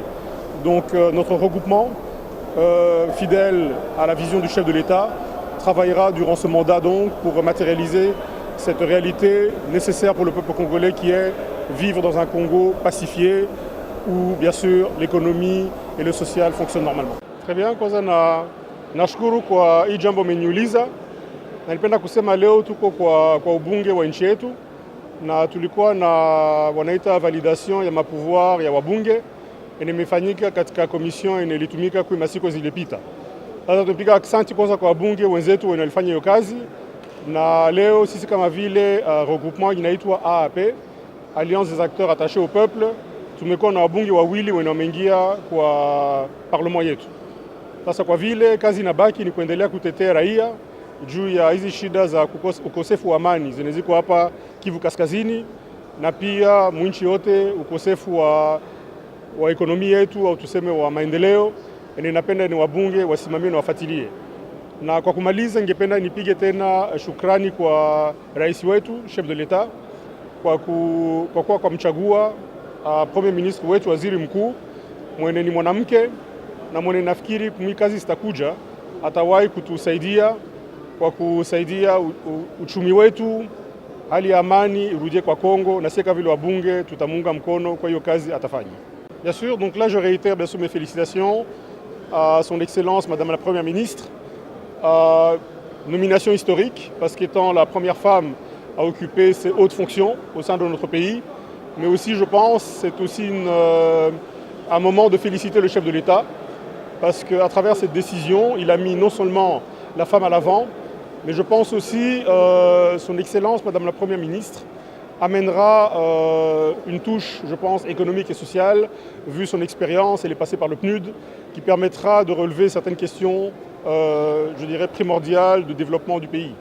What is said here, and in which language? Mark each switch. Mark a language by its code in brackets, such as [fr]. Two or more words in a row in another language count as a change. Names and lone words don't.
[fr] Donc notre regroupement, fidèle à la vision du chef de l'État, travaillera durant ce mandat donc pour matérialiser cette réalité nécessaire pour le peuple congolais qui est vivre dans un Congo pacifié où bien sûr l'économie et le social fonctionnent normalement. Très bien, [sw] kwanza nashukuru kwa hii jambo umeniuliza. Na nilipenda kusema leo tuko kwa ubunge wa nchi yetu na tulikuwa na wanaita validation ya mapouvoir ya wabunge imefanyika katika commission ilitumika kwa masiku zilizopita. Sasa tunapiga asante kwanza kwa wabunge wenzetu walifanya hiyo kazi, na leo sisi kama vile regroupement inaitwa AAP, Alliance des acteurs attachés au peuple, tumekuwa na wabunge wawili wameingia kwa parlement yetu. Sasa kwa vile kazi inabaki ni kuendelea kutetea raia juu ya hizi shida za ukosefu wa amani zinaziko hapa Kivu Kaskazini, na pia mwinchi yote ukosefu wa ekonomi yetu au tuseme wa maendeleo. Ninapenda ni wabunge wasimamie na wafuatilie. Na kwa kumaliza, ningependa nipige tena shukrani kwa rais wetu [fr] chef de l'État [sw] kwa mchagua [fr] premier ministre [sw] wetu, waziri mkuu mwenye ni mwanamke na mwenye nafikiri kumi kazi zitakuja atawahi kutusaidia kwa kusaidia uchumi wetu, hali ya amani irudie kwa Kongo, na sisi vile wabunge tutamunga mkono kwa hiyo kazi atafanya. [fr] Bien sûr, donc là je réitère bien sûr mes félicitations à son Excellence Madame la Première Ministre. Nomination historique, parce qu'étant la première femme à occuper ces hautes fonctions au sein de notre pays, mais aussi je pense c'est aussi un moment de féliciter le chef de l'État, parce qu'à travers cette décision, il a mis non seulement la femme à l'avant, mais je pense aussi son Excellence Madame la Première Ministre amènera une touche, je pense, économique et sociale, vu son expérience, elle est passée par le PNUD, qui permettra de relever certaines questions, je dirais, primordiales de développement du pays.